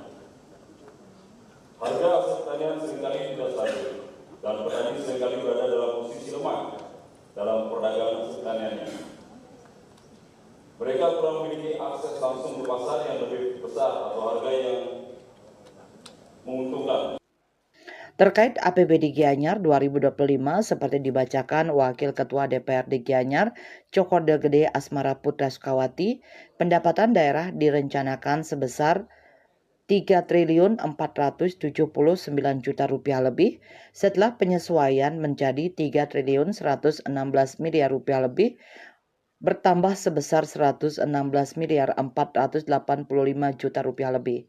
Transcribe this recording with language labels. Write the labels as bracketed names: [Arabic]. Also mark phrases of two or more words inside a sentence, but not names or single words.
[Indonesian] Harga hasil pertanian seringkali tidak stabil dan petani seringkali berada dalam posisi lemah dalam perdagangan hasil pertaniannya. Mereka kurang memiliki akses langsung ke pasar yang lebih besar atau harga yang menguntungkan. Terkait APBD Gianyar 2025 seperti dibacakan Wakil Ketua DPRD Gianyar, Cokorda Gede Asmara Putra Sukawati, pendapatan daerah direncanakan sebesar 3.479 juta rupiah lebih setelah penyesuaian menjadi 3.116 miliar rupiah lebih bertambah sebesar 116 miliar 485 juta rupiah lebih.